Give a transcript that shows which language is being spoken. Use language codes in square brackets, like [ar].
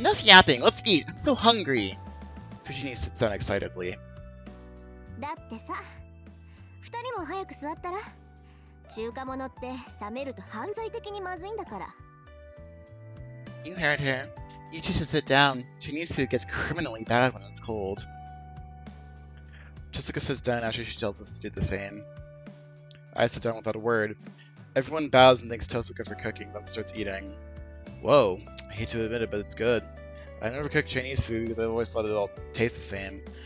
[en] Enough yapping, let's eat! I'm so hungry! Fujini sits down excitedly. [ja] だってさ、2人も早く座ったら。中華物って冷めると犯罪的にまずいんだから。 [en] You heard her. You two should sit down. Chinese food gets criminally bad when it's cold. Jessica sits down after she tells us to do the same. I sit down without a word. Everyone bows and thanks Tosuka for cooking, then starts eating. Whoa, I hate to admit it, but it's good. I never cooked Chinese food because I always thought it all taste the same.